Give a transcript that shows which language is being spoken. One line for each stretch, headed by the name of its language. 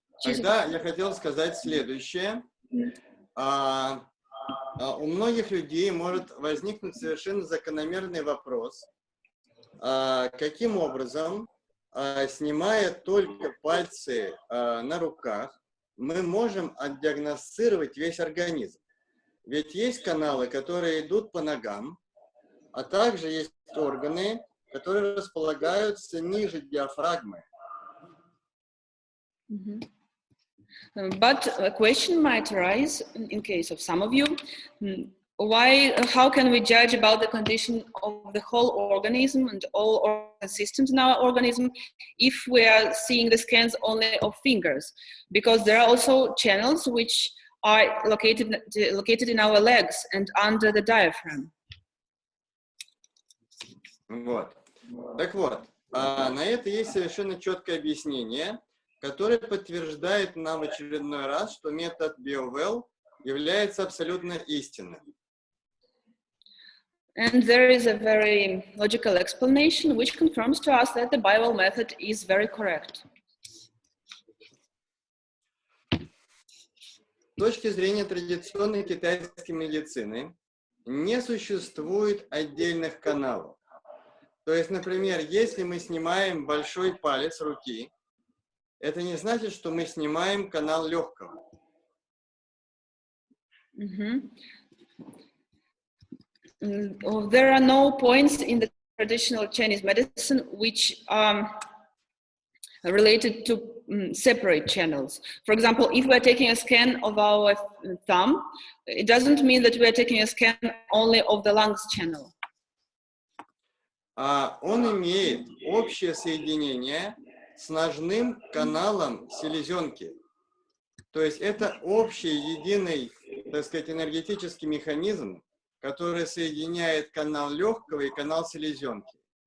Russian: Тогда я хотел сказать следующее. У многих людей может возникнуть совершенно закономерный вопрос, каким образом, снимая только пальцы на руках, мы можем отдиагностировать весь организм. Ведь есть каналы, которые идут по ногам, а также есть органы, которые располагаются ниже диафрагмы.
English: But a question might arise in case of some of you. How can we judge about the condition of the whole organism and all organ systems in our organism if we are seeing the scans only of fingers? Because there are also channels which are located in our legs and under the diaphragm.
Russian: Вот. Так вот, на это есть совершенно четкое объяснение, которое подтверждает нам в очередной раз, что метод BioWell является абсолютно истинным.
English: And there is a very logical explanation which confirms to us that the BioWell method is very correct.
Russian: С точки зрения традиционной китайской медицины не существует отдельных каналов. То есть, например, если мы снимаем большой палец руки, это не значит, что мы снимаем канал легкого.
English: There are no points in the traditional Chinese medicine which are related to separate channels. For example, if we are taking a scan of our thumb, it doesn't mean that we are taking a scan only of the lungs channel.
Russian: Он имеет общее соединение с ножным каналом селезенки. То есть это общий, единый, так сказать, энергетический механизм, который соединяет канал легкого и канал селезенки.